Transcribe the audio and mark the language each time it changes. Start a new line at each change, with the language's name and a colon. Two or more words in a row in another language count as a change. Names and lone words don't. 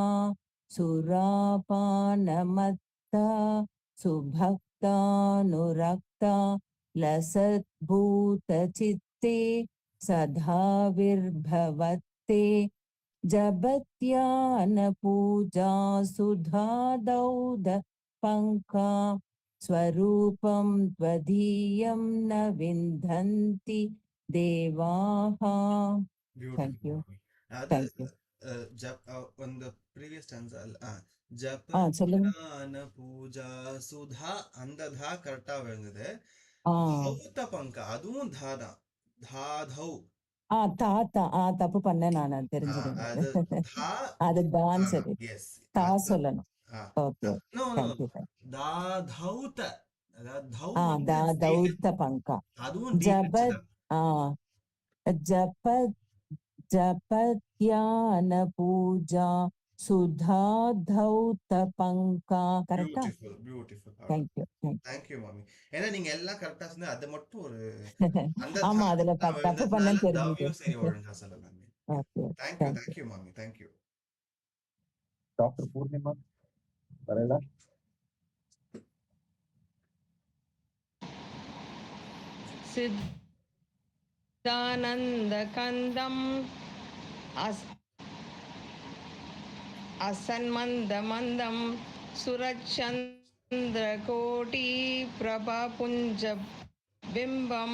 Sanskrit: सुरापानमत्ता सुभक्तानुरक्ता लसद्भूतचित्ते सधाविर्भवत्ते जपत्यानपूजा सुधादौद पङ्का स्वरूपं त्वदीयं न विन्दन्ति देवाः.
English: Thank you. Thank you. On the previous stanza,
Sanskrit: जप पूजा सुधा
Tamil: அந்த தா கரெக்டா வருது.
Sanskrit: धौत पङ्क
Tamil: அதுவும் தாதா தாதௌ. தப்பு பண்ண நான் தெரிஞ்சது. அது தான் சரி. தா சொல்லணும். ஓகே. தாதௌத
Sanskrit: दाधौत पङ्का.
Tamil: அதுவும்
Sanskrit: ஜபத் ध्यान पूजा सुधा धौत पंका.
Tamil: கரெக்டா? பியூட்டிஃபுல். தேங்க்யூ. தேங்க்யூ மாமி. ஏன்னா நீங்க எல்லாம் கரெக்டா சொன்னா அது மட்டும் ஒரு அந்த ஆமா, அதுல தாளத்துக்கு தப்பு பண்ணேன்னு விழுந்ததுனால தெரிஞ்சது. தவியும் சரி ஒழுங்கா சொல்ல மாமி. ஓகே, தேங்க்யூ மாமி. தேங்க்யூ. Dr. Purnima Varela.
Sanskrit: सिद्धानन्दकन्दम् असन्मन्दमन्दं सुरचन्द्रकोटिप्रभापुञ्जबिम्बं